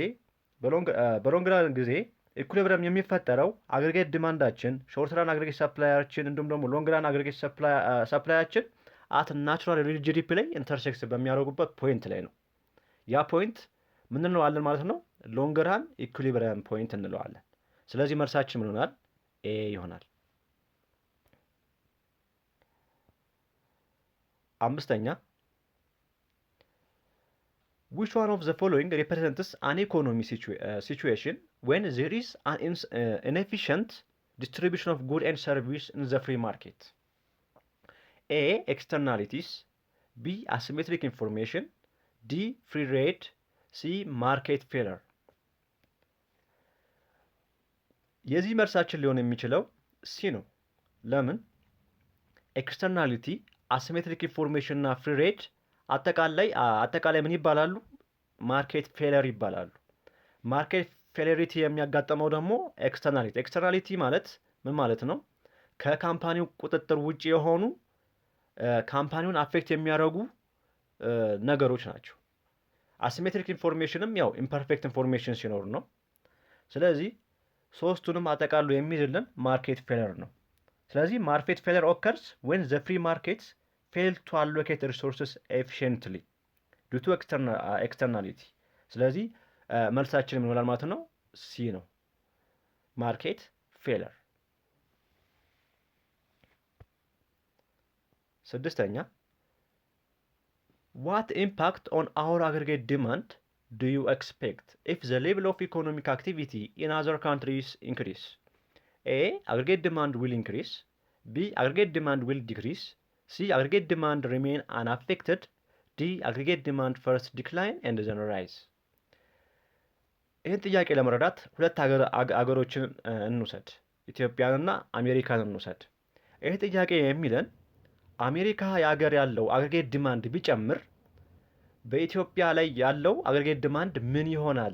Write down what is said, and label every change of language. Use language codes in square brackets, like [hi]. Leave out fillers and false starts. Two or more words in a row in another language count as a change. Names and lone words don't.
[am] ጊዜ ኢኩሊብሪየም የሚፈጠረው አግሪጌት ዲማንዳችን፣ [en] short run [am] አግሪጌት ሰፕላያችን እንዲሁም ደግሞ [en] long run [am] አግሪጌት ሰፕላያችን [en] at natural real GDP [am] ላይ ኢንተርሴክት በሚያደርጉበት ፖይንት ላይ ነው። ያ ፖይንት ምን እንለዋለን ማለት ነው? [en] long run equilibrium point [am] እንለዋለን። ስለዚህ መልሳችን ምን ይሆናል? ኤ ይሆናል። አምስተኛ [en] which one of the following represents an economy situation when there is an inefficient distribution of goods and services in the free market? A. Externalities. B. Asymmetric information. D. Free rate. C. Market failure. [am] የዚህ መልሳችን ሊሆን የሚችለው ሲ ነው። ለምን? ኤክስተርናሊቲ፣ [en] asymmetric information [am] እና [en] free rate [am] አጠቃላይ ምን ይባላሉ? [en] market failure [am] ይባላሉ። ማርኬት ፌለሪቲ የሚያጋጥመው ደግሞ ኤክስተርናሊቲ ማለት ምን ማለት ነው? ከካምፓኒው ቁጥጥር ውጭ የሆኑ ካምፓኒውን አፌክት የሚያደርጉ ነገሮች ናቸው። አሲሜትሪክ ኢንፎርሜሽንም ያው [en] imperfect information [am] ሲኖር ነው። ስለዚህ ሶስቱንም አጠቃሉ የሚይዝልን [en] market failure [am] ነው። ስለዚህ [en] market failure occurs when the free markets fail to allocate resources efficiently due to externality። [am] ስለዚህ መልሳችን ምን ይሆናል ማለት ነው? ሲ ነው፣ [en] market failure። ስድስተኛ what impact on our aggregate demand do you expect if the level of economic activity in other countries increase? A. Aggregate demand will increase. B. Aggregate demand will decrease. C. Aggregate demand remain unaffected. D. Aggregate demand first decline and then rise. [am] ይህን ጥያቄ ለመረዳት ሁለት አገሮችን እንውሰድ፣ ኢትዮጵያንና አሜሪካን እንውሰድ። ይህ ጥያቄ የሚለን አሜሪካ የሀገር ያለው [en] aggregate demand [am] ቢጨምር በኢትዮጵያ ላይ ያለው [en] aggregate demand [am] ምን ይሆናል?